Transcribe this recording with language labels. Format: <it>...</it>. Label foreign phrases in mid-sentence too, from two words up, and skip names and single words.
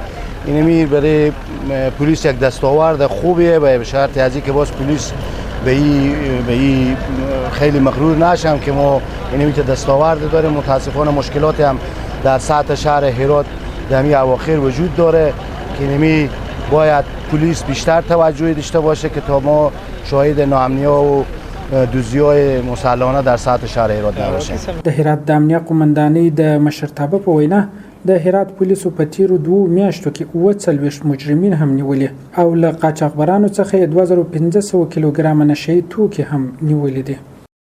<fa>اینمی برای پلیس یک دستاورد خوبیه به شرط از اینکه باز پلیس به این خیلی مغرور نشم که ما اینمی که دستاورد داریم. متاسفانه مشکلاتی هم در سطح شهر هرات در این اواخر وجود داره که اینمی باید پلیس بیشتر توجهی داشته باشه که تا ما شاهد ناامنی‌ها و دوزی‌های مسلحانه در سطح شهر هرات نباشیم.</fa> <ps>د هرات د امنیه قمندانۍ د مشرتابه په وینا د هرات پولیسو په تیرو 2 میاشتو کې 40 مجرمین هم نیولي او له قاچاقبرانو څخه 2500 کیلوګرام نشه یي توکي هم نیولي دي.</ps>